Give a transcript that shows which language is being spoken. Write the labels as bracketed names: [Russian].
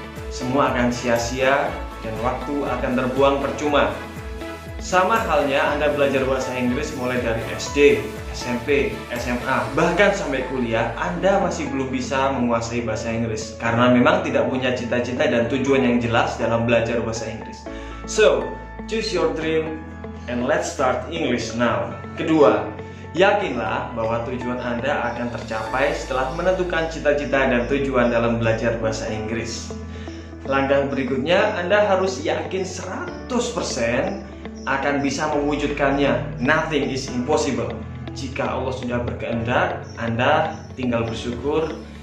[Indonesian] Semua akan sia-sia dan waktu akan terbuang percuma. Sama halnya Anda belajar bahasa Inggris mulai dari SD, SMP, SMA, bahkan sampai kuliah, Anda masih belum bisa menguasai bahasa Inggris karena memang tidak punya cita-cita dan tujuan yang jelas dalam belajar bahasa Inggris. [English] So, choose your dream and let's start English now. [Indonesian] Kedua, yakinlah bahwa tujuan Anda akan tercapai setelah menentukan cita-cita dan tujuan dalam belajar bahasa Inggris. Langkah berikutnya, Anda harus yakin 100% akan bisa mewujudkannya. [English] Nothing is impossible. [Indonesian] Jika Allah sudah berkehendak, Anda tinggal bersyukur.